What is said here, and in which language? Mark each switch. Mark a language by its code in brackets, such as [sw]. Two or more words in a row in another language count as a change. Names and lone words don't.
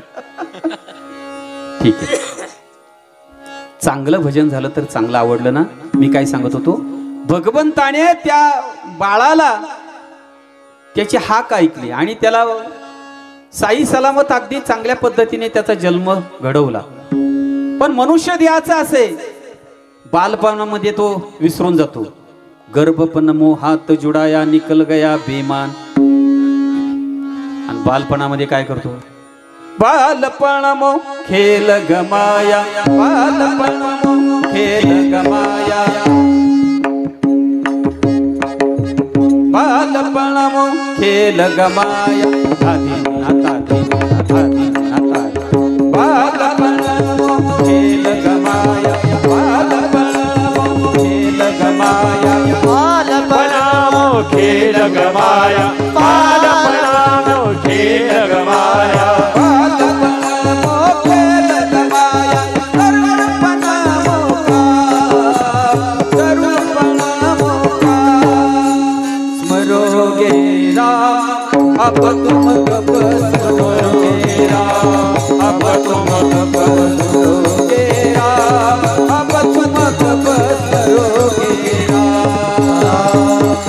[mr] ठीक आहे चांगलं भजन झालं तर चांगलं आवडलं ना मी काय सांगत होतो, भगवंताने त्या बाळाला त्याची हाक ऐकली आणि त्याला साई सलामत अगदी चांगल्या पद्धतीने त्याचा जन्म घडवला. पण मनुष्य देहाचा असे, बालपणामध्ये तो विसरून जातो. [hi] गर्भपण मोहात जुडाया निकल गया बेमान. [mr] आणि बालपणामध्ये काय करतो, [hi] बालपण मो खेल गमाया, बालपण मो खेल गमाया, बालपण मो खेल गमाया, आधी नाता आधी नाता, बालपण मो खेल गमाया, बालपण मो खेल गमाया, बालपणामो खेल गमाया, बालपणामो खेल गमाया, अब तुम कब सुनोगे राम, अब तुम कब सुनोगे राम, अब तुम कब सुनोगे राम.